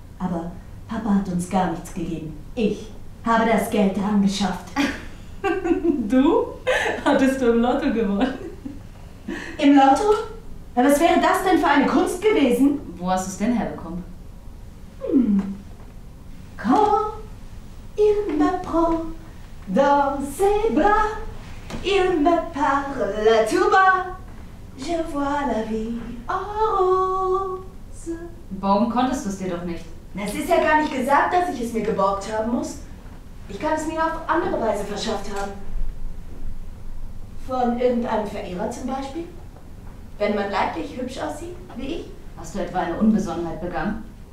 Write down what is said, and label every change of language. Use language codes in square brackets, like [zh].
[de] Aber Papa hat uns gar nichts gegeben. Ich habe das Geld angeschafft. Du? Hattest du im Lotto gewonnen? Im Lotto? Na, was wäre das denn für eine Kunst gewesen? Wo hast du es denn herbekommen? [fr] Quand il me prend dans ses bras, il me parle la tuba, je vois la vie en rose. [de] Borgen konntest du es dir doch nicht. Es ist ja gar nicht gesagt, dass ich es mir geborgt haben muss. Ich kann es mir auf andere Weise verschafft haben. Von irgendeinem Verehrer zum Beispiel? Wenn man leiblich hübsch aussieht, wie ich? Hast du etwa eine Unbesonnenheit begangen?